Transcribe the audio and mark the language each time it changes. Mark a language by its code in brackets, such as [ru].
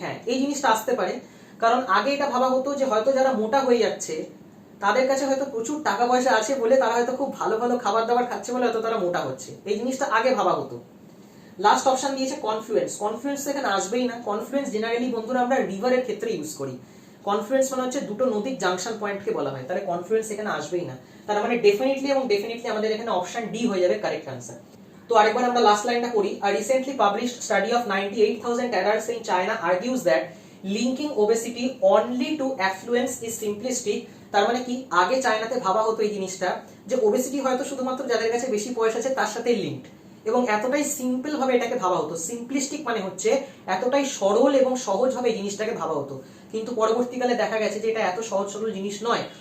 [bn] হ্যাঁ, এই জিনিসটা আসতে পারে, কারণ আগে এটা ভাবা হতো যে হয়তো যারা মোটা হয়ে যাচ্ছে তাদের কাছে হয়তো প্রচুর টাকা পয়সা আছে বলে, তারা হয়তো খুব ভালো ভালো খাবার দাবার খাচ্ছে বলে হয়তো তারা মোটা হচ্ছে, এই জিনিসটা আগে ভাবা হতো। লাস্ট অপশন দিয়েছে কনফ্লুয়েন্স। কনফ্লুয়েন্স এখানে আসবেই না। কনফ্লুয়েন্স জেনারেলি বন্ধুরা আমরা রিভারের ক্ষেত্রে ইউজ করি। কনফ্লুয়েন্স মানে হচ্ছে দুটো নদীর জাংশন পয়েন্টকে বলা হয়, তাহলে কনফ্লুয়েন্স এখানে আসবেই না। তার মানে ডেফিনেটলি এবং ডেফিনেটলি আমাদের এখানে অপশন ডি হয়ে যাবে কারেক্ট আনসার। তো আরেকবার আমরা লাস্ট লাইনটা করি। [en] A recently published study of 98,000 adults in China argues that linking obesity only to affluence is simplistic। [bn] তার মানে কি, আগে চায়নাতে ভাবা হতো এই জিনিসটা যে ওবেসিটি হয়তো শুধুমাত্র যাদের কাছে বেশি পয়সা আছে তার সাথে লিঙ্কড, এবং এতটাই সিম্পল ভাবে এটাকে ভাবা হতো। সিম্পলিস্টিক মানে হচ্ছে এতটাই সরল এবং সহজ ভাবে এই জিনিসটাকে ভাবা হতো, কিন্তু পরবর্তীকালে দেখা গেছে যে এটা এত সহজ সরল জিনিস নয়।